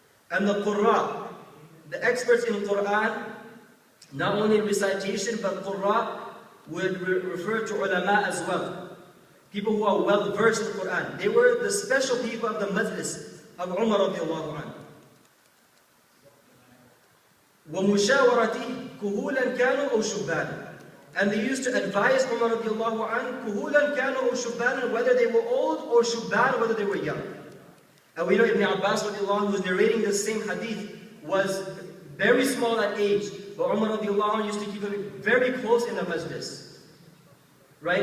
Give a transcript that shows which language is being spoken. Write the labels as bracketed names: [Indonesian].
[English] And the Qurra, the experts in Quran, not only in recitation, but Qurra would refer to ulama as well. People who are well versed in Quran. They were the special people of the majlis of Umar radiallahu anhu. [Arabic] وَمُشَاوَرَتِهِ كُهُولًا كَانُوا أَوْ شُبَّانًا. [English] And they used to advise Umar radiallahu anhu, [Arabic] كُهُولًا كَانُوا أَوْ شُبَّانًا, [English] whether they were old or shubban, whether they were young. And we know Ibn Abbas radiallahu anhu, who's narrating this same hadith, was very small at age, but Umar radiallahu anhu used to keep him very close in the majlis. Right?